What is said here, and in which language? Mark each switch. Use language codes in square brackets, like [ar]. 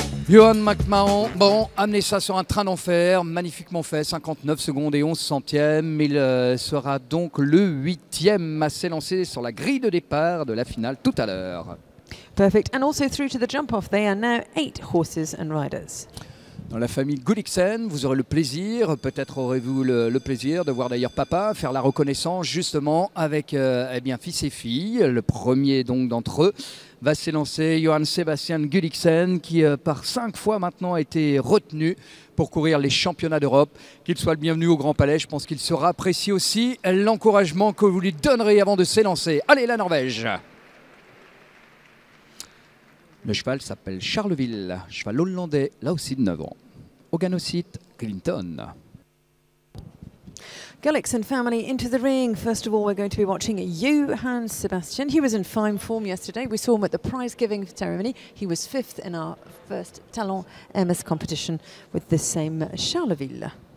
[fr] Ewan McMahon, bon, amenez ça sur un train d'enfer, magnifiquement fait, 59 secondes et 11 centièmes. Il sera donc le 8e à s'élancer sur la grille de départ de la finale tout à l'heure. [en] Perfect. And also through to the jump-off, they are now 8 horses and riders. [fr] Dans la famille Gulliksen, vous aurez le plaisir, peut-être aurez-vous le plaisir de voir d'ailleurs papa faire la reconnaissance justement avec fils et fille. Le premier donc d'entre eux va s'élancer, Johann Sebastian Gulliksen, qui par 5 fois maintenant a été retenu pour courir les championnats d'Europe. Qu'il soit le bienvenu au Grand Palais, je pense qu'il sera apprécié aussi l'encouragement que vous lui donnerez avant de s'élancer. Allez, la Norvège! Le cheval s'appelle Charleville, cheval hollandais, là aussi de 9 ans. Oganosite Clinton. [en] Gulliksen family into the ring. First of all, we're going to be watching Johann Sebastian. He was in fine form yesterday. We saw him at the prize-giving ceremony. He was 5th in our first Talon MS competition with this same Charleville.